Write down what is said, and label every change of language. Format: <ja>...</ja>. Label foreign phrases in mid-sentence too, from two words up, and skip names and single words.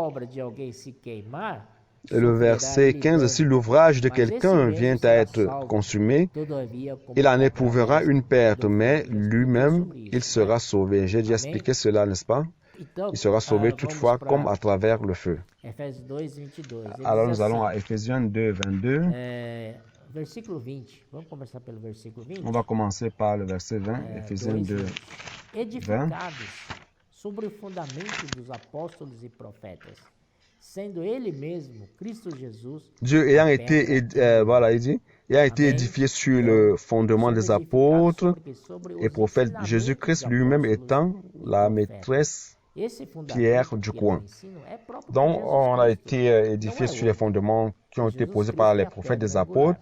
<fr>Et le verset 15, si l'ouvrage de quelqu'un vient à être consumé, il en éprouvera une perte, mais lui-même, il sera sauvé. J'ai déjà expliqué cela, n'est-ce pas? Il sera sauvé toutefois comme à travers le feu. Alors nous allons à Éphésiens 2, 22.</fr> <pt>Versículo 20. Vamos começar pelo versículo 20.</pt> <fr>On va commencer par le verset 20, Éphésiens 2, 20.</fr> <pt>Edificados sobre o fundamento dos apóstolos e profetas, sendo ele mesmo, Cristo Jesus,</pt> <fr>Dieu ayant été, voilà, il dit, ayant été édifié sur le fondement des apôtres et prophètes, Jésus-Christ lui-même étant la maîtresse pierre du coin. Donc, on a été édifié sur les fondements qui ont été posés par les prophètes des apôtres.</fr>